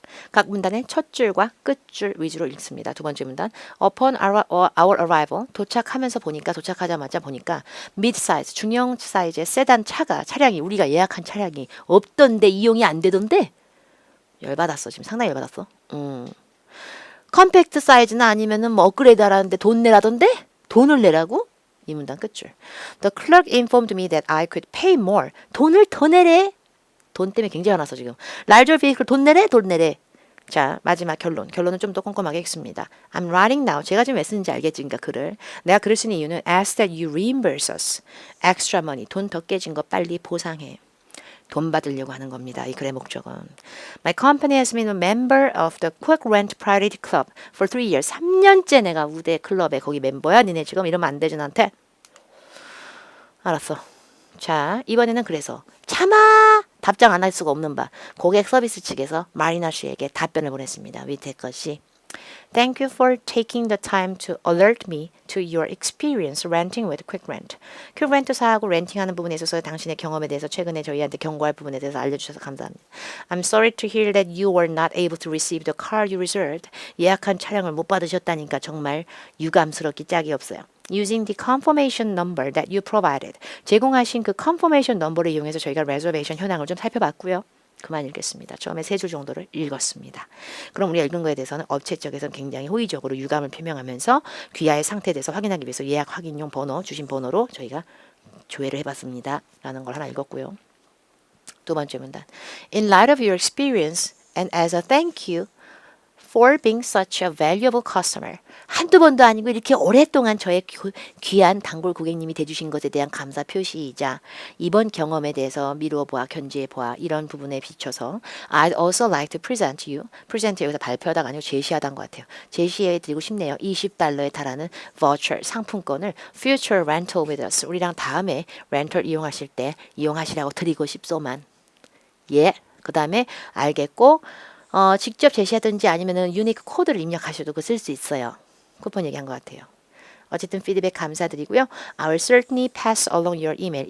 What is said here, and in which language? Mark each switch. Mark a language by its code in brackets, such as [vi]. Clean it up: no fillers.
[ko] 각 문단의 첫 줄과 끝줄 위주로 읽습니다. 두 번째 문단 [en] Upon our arrival [ko] 도착하면서 보니까 도착하자마자 보니까 mid-size 중형 사이즈의 세단 차량이 우리가 예약한 차량이 없던데 이용이 안 되던데 열받았어. 지금 상당히 열받았어. 컴팩트 사이즈나 아니면은 뭐 업그레이드 하라는데 돈 내라던데? 돈을 내라고? 이 문단 끝줄. [en] The clerk informed me that I could pay more. [ko] 돈을 더 내래. 돈 때문에 굉장히 화났어 지금. larger vehicle 돈 내래? 돈 내래. 자, 마지막 결론. 결론은 좀 더 꼼꼼하게 읽습니다. [en] I'm writing now. [ko] 제가 지금 왜 쓰는지 알겠지? 그러니까 글을. 내가 글을 쓰는 이유는 [en] ask that you reimburse us. extra money. [ko] 돈 더 깨진 거 빨리 보상해. 돈 받으려고 하는 겁니다. 이 글의 목적은. [en] My company has been a member of the Quick Rent Priority Club for 3 years. [ko] 3년째 내가 우대 클럽에 거기 멤버야. 니네 지금 이러면 안 되지 나한테. 알았어. 자, 이번에는 그래서 차마 답장 안 할 수가 없는 바 고객 서비스 측에서 마리나 씨에게 답변을 보냈습니다. 밑에 것이 [en] Thank you for taking the time to alert me to your experience renting with QuickRent. [ko] 퀵렌트사하고 렌팅하는 부분에 있어서 당신의 경험에 대해서 최근에 저희한테 경고할 부분에 대해서 알려주셔서 감사합니다. [en] I'm sorry to hear that you were not able to receive the car you reserved. [ko] 예약한 차량을 못 받으셨다니까 정말 유감스럽기 짝이 없어요. [en] Using the confirmation number that you provided. [ko] 제공하신 그 confirmation number를 이용해서 저희가 reservation 현황을 좀 살펴봤고요. 그만 읽겠습니다. 처음에 3줄 정도를 읽었습니다. 그럼 우리가 읽은 거에 대해서는 업체 쪽에서는 굉장히 호의적으로 유감을 표명하면서 귀하의 상태에 대해서 확인하기 위해서 예약 확인용 번호, 주신 번호로 저희가 조회를 해봤습니다. 라는 걸 하나 읽었고요. 두 번째 문단. [en] In light of your experience and as a thank you for being such a valuable customer. [ko] 한두 번도 아니고 이렇게 오랫동안 저의 귀한 단골 고객님이 돼주신 것에 대한 감사 표시이자 이번 경험에 대해서 미루어 보아 견지해 보아 이런 부분에 비춰서 [en] I'd also like to present you. [ko] present 여기서 발표하다가 아니고 제시하다는 것 같아요. 제시해 드리고 싶네요. $20에 달하는 [en] voucher [ko] 상품권을 [en] future rental with us. [ko] 우리랑 다음에 렌털 이용하실 때 이용하시라고 드리고 싶소만. 예. 그 다음에 알겠고 직접 제시하든지 아니면은 유니크 코드를 입력하셔도 쓸 수 있어요. 쿠폰 얘기한 것 같아요. 어쨌든 피드백 감사드리고요. [en] I will certainly pass along your email.